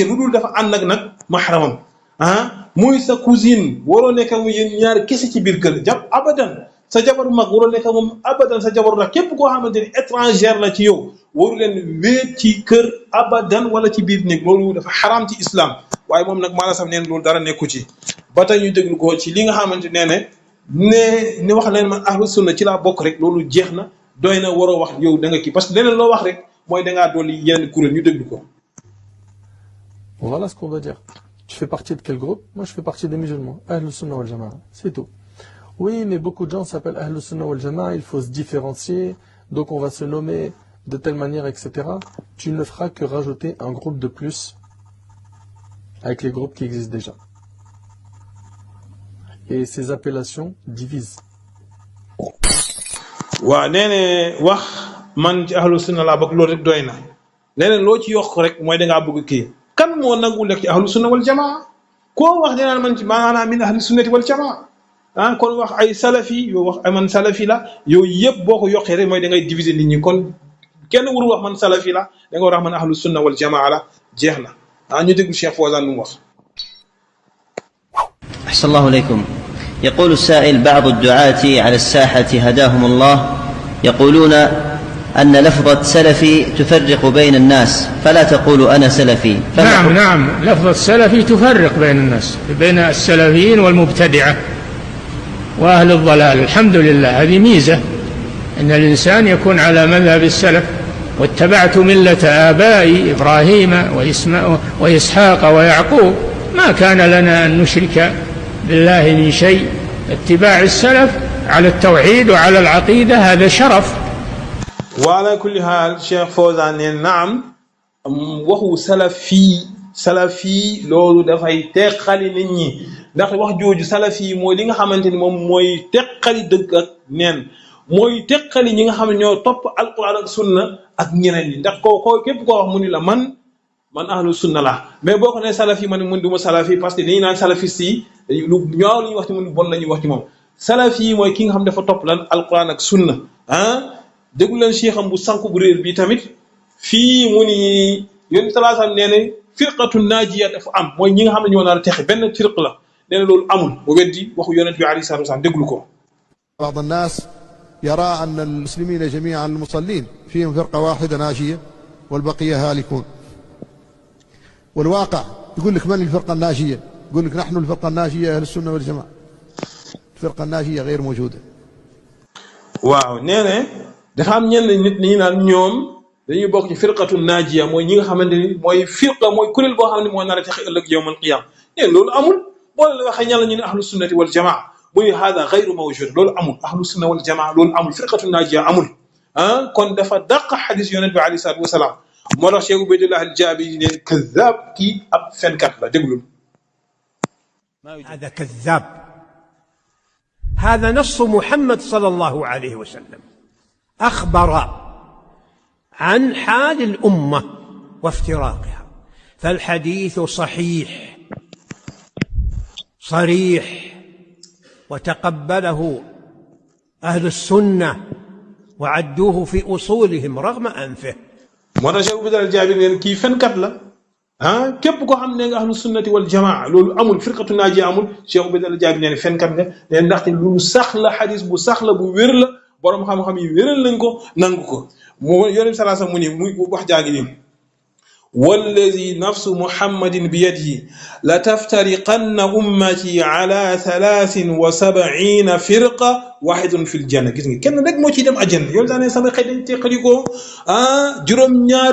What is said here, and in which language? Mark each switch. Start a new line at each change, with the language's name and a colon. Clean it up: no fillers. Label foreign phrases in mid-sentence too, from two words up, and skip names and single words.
Wolof: lu dul dafa ànd ak nag mahramam muy sa cousine waroo nekk ak yéen ñaar kese ci biir kër jàpp abadan sa jabaru mag waroo nekk moom abadan sa jabaru nag képp koo xamante ni étrangère la ci yow waru leen wéet ci kër abadan wala ci biir néeg loolu dafa xaraam ci islam waaye moom nag maanaam sax neen loolu dara nekku ci ba tey ñu déglu ko ci li nga xamante ne wax leen man
Arabic: أهل السنة
Wolof: ci laa bokk rek loolu jeex na doy na waroo wax yow da nga kii
French: parce que
Wolof: leneen loo wax rek mooy dangaa dolli yeneen kuréel ñu déglu ko.
French: Voilà ce qu'on va dire. Tu fais partie de quel groupe? Moi je fais partie des musulmans,
Arabic: أهل السنة والجماعة,
French: c'est tout. Oui, mais beaucoup de gens s'appellent
Arabic: أهل السنة والجماعة,
French: il faut se différencier, donc on va se nommer de telle manière, etc. Tu ne feras que rajouter un groupe de plus avec les groupes qui existent déjà. Et ces appellations divisent.
Wolof: waaw nee ne wax man ci
Arabic: أهل السنة
Wolof: laa bokk loolu rek doy na leneen loo ci yokk rek mooy dangaa bëgg kii kan moo nangul nekk ci
Arabic: أهل السنة والجماعة
Wolof: koo wax dinaan man ci maanaam
Arabic: من أهل السنة والجماعة
Wolof: kon wax ay salafi yow wax ay man salafi la yow yëpp boo ko yokkee rek mooy da ngay diviser nit ñi kon kenn warul wax man salafi la da nga war a wax man
Arabic: أهل السنة والجماعة
Wolof: la jeex na ñu déglu Cheikh Fawzan lu mu wax.
Arabic: أحسن الله إليكم. يقول السائل: بعض الدعاة على الساحة هداهم الله يقولون أن لفظة سلفي تفرق بين الناس فلا تقولوا أنا سلفي. نعم لفظة سلفي تفرق بين الناس، بين السلفيين والمبتدعة وأهل الضلال. الحمد لله، هذه ميزة أن الإنسان يكون على مذهب السلف. واتبعت ملة آبائي إبراهيم وإسحاق ويعقوب ما كان لنا أن نشرك بالله من شيء. اتباع السلف على التوحيد وعلى العقيدة هذا شرف. وعلى كل حال
Wolof: Cheikh Fawzan ne naam waxu salafi salafi loolu dafay teqali nit ñi ndax wax jooju salafi mooy li nga xamante ni moom mooy teqali dëgg ak neen mooy teqali ñi nga xam ne ñoo topp alquran ak sunna ak ñeneen ñi ndax ko képp koo wax mu ni la man ahlu sunna la mais boo ko nee salafi man mun duma salafi
French: parce que
Wolof: dañuy naan salafiste yi lu ñaaw li ñuy wax ci mun bon la ñuy wax ci moom salafi mooy ki nga xam dafa topp lan alquran ak sunna déglu leen cheikh am bu sànku bu réer bi tamit fii mu ni yonent
Arabic: صلى الله عليه وسلم
Wolof: nee ne
Arabic: الفرقة الناجية
Wolof: dafa am mooy ñi nga xam ne ñoo nar a texe benn firq la nee na loolu amul mu weddi waxu yonent bi
Arabic: عليه الصلاة والسلام
Wolof: déglu ko
Arabic: بعض الناس يرى أن المسلمين جميعا المصلين فيهم فرقة واحدة ناجية والبقية هالكون والواقع يقول لك من الفرقة الناجية يقول لك نحن الفرقة الناجية أهل السنة والجماعة الفرقة الناجية غير موجودة
Wolof: waaw nee na dafa am ñenn nit ñi naan ñoom dañuy bokk ci
Arabic: الفرقة الناجية
Wolof: mooy ñi nga xamante ni mooy firqa mooy kuréel boo xam ne moo nar a texe ëllëg
Arabic: يوم القيامة
Wolof: nee loolu amul boo la waxee ñan la ñu ne
Arabic: أهل السنة والجماعة
Wolof: muy
Arabic: هذا غير موجود
Wolof: loolu amul
Arabic: أهل السنة والجماعة
Wolof: loolu amul
Arabic: الفرقة الناجية
Wolof: amul kon dafa dàq xadis yonent bi
Arabic: عليه الصلاة والسلام
Wolof: moo tax Cheikh Ubaydullah al-Jaabi ne kazaab kii ab fenkat la déglul
Arabic: هذا كذاب هذا نص محمد صلى الله عليه وسلم أخبر عن حال الأمة وافتراقها فالحديث صحيح صريح وتقبله أهل السنة وعدوه في أصولهم رغم أنفه
Wolof: moo tax Cheikh Ubaydullah al-Jaabi ne kii fenkat la képp koo xam ne nga
Arabic: أهل السنة والجماعة
Wolof: loolu amul
Arabic: الفرقة الناجية
Wolof: amul Cheikh Ubaydullah al-Jaabi ne fenkat nga ne ndaxte lu sax la xadis bu sax la bu wér la borom xam-xam yi wéral nañ ko nangu ko mu yonent
Arabic: صلى الله عليه وسلم
Wolof: mu ni muy wax jaagi ni
Arabic: والذي نفس محمد بيده لتفترقن أمتي على 73 فرقة واحدة في الجنة
Wolof: gis nga kenn rek moo ciy dem àjjana yow daane sama xëy dañ teqalikoo juróom-ñaar